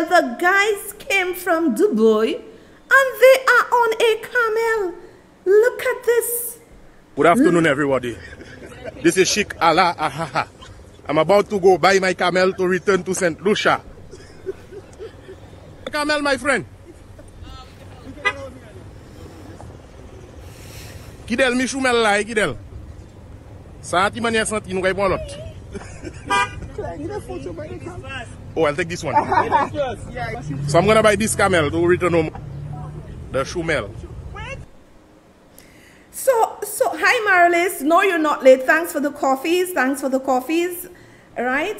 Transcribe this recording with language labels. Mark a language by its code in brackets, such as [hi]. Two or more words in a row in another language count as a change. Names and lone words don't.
[en] The guys came from Dubai and they are on a camel. Look at this. Good afternoon, everybody. This is Sheikh Allah Ahaha. I'm about to go buy my camel to return to St. Lucia. Camel, my friend. [acf] Kidel, mi choumel la, kidel. Santi manye santi, nou kay pon lot. [en] Oh, I'll take this one. So I'm gonna buy this camel to return home. The choumel. So hi Marilis. No, you're not late. Thanks for the coffees. Thanks for the coffees. Right?